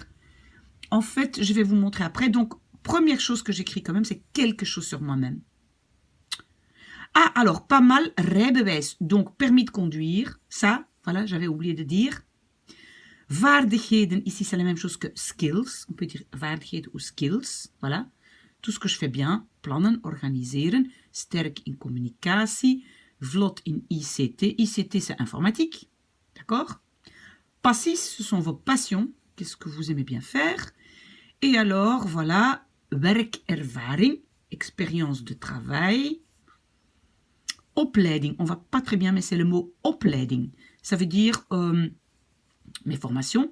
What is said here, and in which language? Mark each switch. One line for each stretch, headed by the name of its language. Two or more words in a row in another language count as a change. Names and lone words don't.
French: En fait, je vais vous montrer après. Donc, première chose que j'écris quand même, c'est quelque chose sur moi-même. Ah, alors, pas mal, rijbewijs, donc permis de conduire. Ça, voilà, j'avais oublié de dire. Vaardigheden, ici, c'est la même chose que skills. On peut dire vaardigheden ou skills. Voilà. Tout ce que je fais bien.
Dutch: Plannen, organiseren. Sterk in communicatie. Vlot in ICT.
French: ICT, c'est informatique. D'accord? Passies, ce sont vos passions. Qu'est-ce que vous aimez bien faire? Et alors, voilà, werkervaring, expérience de travail. opleiding. On ne va pas très bien, mais c'est le mot opleiding. Ça veut dire mes formations.